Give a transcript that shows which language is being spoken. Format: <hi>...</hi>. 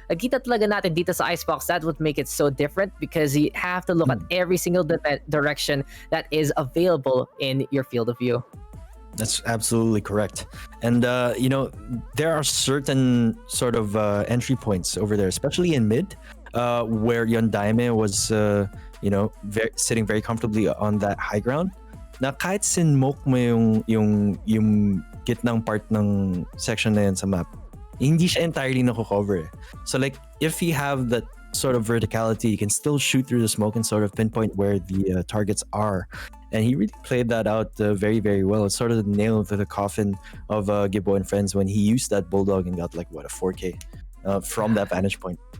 <tl>Nakita talaga natin dito sa Icebox,</tl> <en>that would make it so different because you have to look at every single direction that is available in your field of view. That's absolutely correct. And, there are certain sort of entry points over there, especially in mid, where Yondaime was, sitting very comfortably on that high ground.</en> <tl>Na kahit sinmoke mo yung gitnang part ng section na yan sa map, hindi siya entirely nako-cover.</tl> <en>So like, if you have that sort of verticality, you can still shoot through the smoke and sort of pinpoint where the targets are. And he really played that out very, very well. It's sort of the nail to the coffin of Gibo and friends when he used that Bulldog and got like, a 4K from that vantage point.</en>